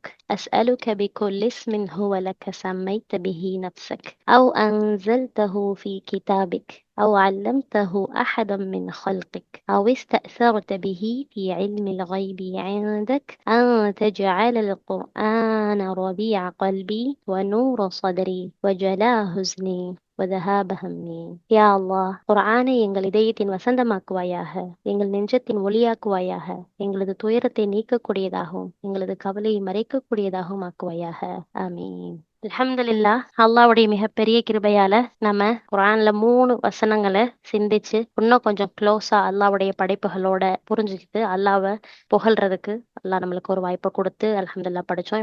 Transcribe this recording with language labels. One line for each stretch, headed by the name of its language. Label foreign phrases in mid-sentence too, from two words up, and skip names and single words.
Arabic: أسألك بكل اسم هو لك سميت به نفسك أو أنزلته في كتابك أو علمته أحدا من خلقك أو استأثرت به في علم الغيب عندك أن تجعل القرآن ربيع قلبي ونور صدري وجلاء حزني وذهاب همي. يا الله,
Tamil: குர்ஆனை எங்கள் இதயத்தின் வசந்தமாக்குவாயாக, எங்கள் நெஞ்சத்தின் ஒளியாக்குவாயாக, எங்களது துயரத்தை நீக்கக்கூடியதாகவும் எங்களது கவலையை மறைக்கக்கூடியதாகவும் ஆக்குவாயாக. ஆமீன். அல்ஹம்துலில்லாஹ், அல்லாஹ்வுடைய மிகப்பெரிய கிருபையால நம்ம குர்ஆன்ல 3 வசனங்களை சிந்திச்சு இன்னும் கொஞ்சம் க்ளோஸா அல்லாஹ்வுடைய படைப்புகளோட புரிஞ்சுக்கிட்டு அல்லாஹ்வை புகழ்றதுக்கு அல்லாஹ் நம்மளுக்கு ஒரு வாய்ப்பை கொடுத்து அல்ஹம்துலில்லாஹ் படிச்சோம்.